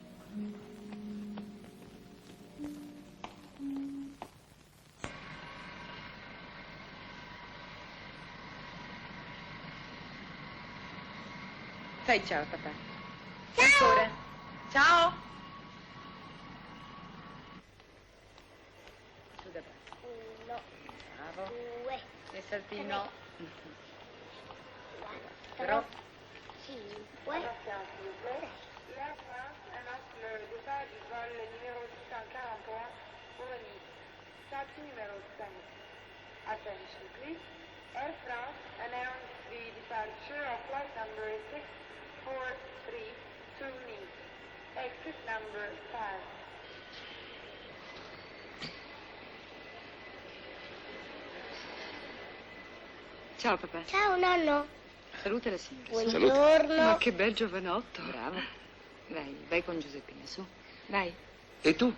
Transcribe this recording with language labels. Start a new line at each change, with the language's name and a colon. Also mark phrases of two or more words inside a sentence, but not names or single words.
Italian: Fai ciao, papà. Ciao. Ancora. Ciao. Su da parte. 1, Bravo. 2, E saltino. 4, Però
French: Attention, s'il vous plaît. L'Air France annonce le départ du vol numéro 641 pour Nice. Taxi numéro 5. Attention,
English: please. Air France announced the departure of flight number 643 to Nice. Exit number 5.
Italian: Ciao papà. Ciao nonno. Saluta la signora. Buongiorno. Ma che bel giovanotto. Bravo. Vai con Giuseppina, su. Vai. E tu?